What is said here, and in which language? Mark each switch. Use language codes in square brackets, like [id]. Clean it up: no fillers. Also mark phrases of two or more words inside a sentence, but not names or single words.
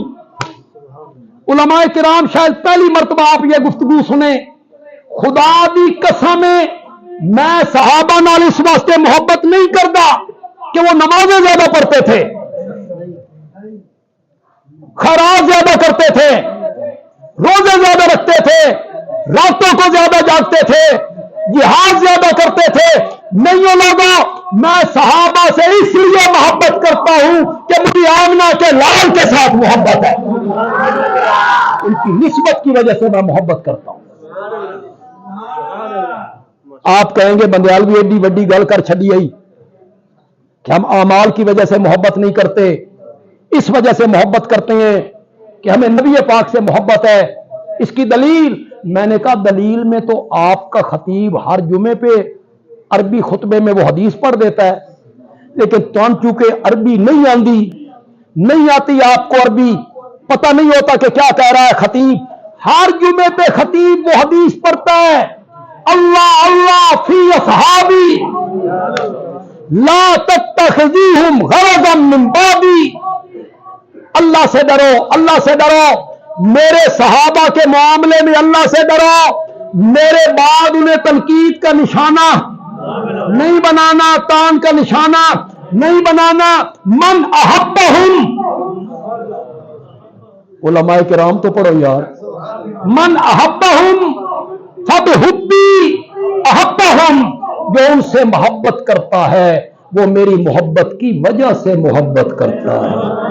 [ur] علمائے کرام شاید پہلی مرتبہ آپ یہ گفتگو سنے. [pa] خدا دی قسم میں صحابہ نال [ur] اس واسطے محبت نہیں کرتا کہ وہ نمازیں زیادہ پڑھتے تھے، خراج زیادہ کرتے تھے، روزے زیادہ رکھتے تھے, راتوں کو زیادہ جاگتے تھے، جہاد زیادہ کرتے تھے۔ نہیں لوگوں، میں صحابہ سے اس لیے محبت کرتا ہوں کہ مجھے آمنہ کے لال کے ساتھ محبت ہے، ان کی نسبت کی وجہ سے میں محبت کرتا ہوں۔ آپ کہیں گے بندیالوی [pa] ایڈی وڈی گل کر چھڈی آئی [ur] کہ ہم اعمال کی وجہ سے محبت نہیں کرتے، اس وجہ سے محبت کرتے ہیں کہ ہمیں نبی پاک سے محبت ہے۔ اس کی دلیل، میں نے کہا دلیل میں تو آپ کا خطیب ہر جمعے پہ عربی خطبے میں وہ حدیث پڑھ دیتا ہے، لیکن تم چونکہ عربی نہیں آتی آپ کو عربی، پتہ نہیں ہوتا کہ کیا کہہ رہا ہے خطیب۔ ہر جمعے پہ خطیب وہ حدیث پڑھتا ہے، [ar] اللہ اللہ فی اصحابی لا تتخذوہم غرضا من بعدی، [ur] اللہ سے ڈرو، اللہ سے ڈرو، میرے صحابہ کے معاملے میں اللہ سے ڈرو، میرے بعد انہیں تنقید کا نشانہ نہیں بنانا، تان کا نشانہ نہیں بنانا۔ [ar] من احبہم، [ur] علماء کرام تو پڑھو یار، [ar] من احبہم فبحبی احبہم، [ur] جو ان سے محبت کرتا ہے وہ میری محبت کی وجہ سے محبت کرتا ہے۔